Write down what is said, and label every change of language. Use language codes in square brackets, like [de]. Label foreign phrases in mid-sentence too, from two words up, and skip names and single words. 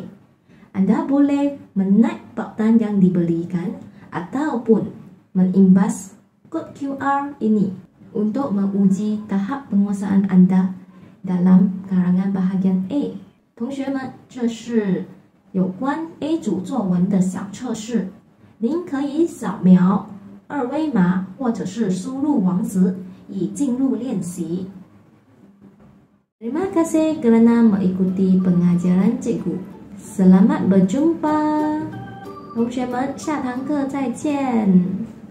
[ms] Anda boleh menaik pautan yang diberikan ataupun mengimbas kod QR ini untuk menguji tahap penguasaan Anda dalam karangan bahagian A. [zh] 同学们，这是有关 A 组作文的小测试，您可以扫描二维码或者是输入网址以进入练习。 [ms] Terima kasih kerana mengikuti pengajaran cikgu. Selamat berjumpa. [zh] 同学们，下堂课再见。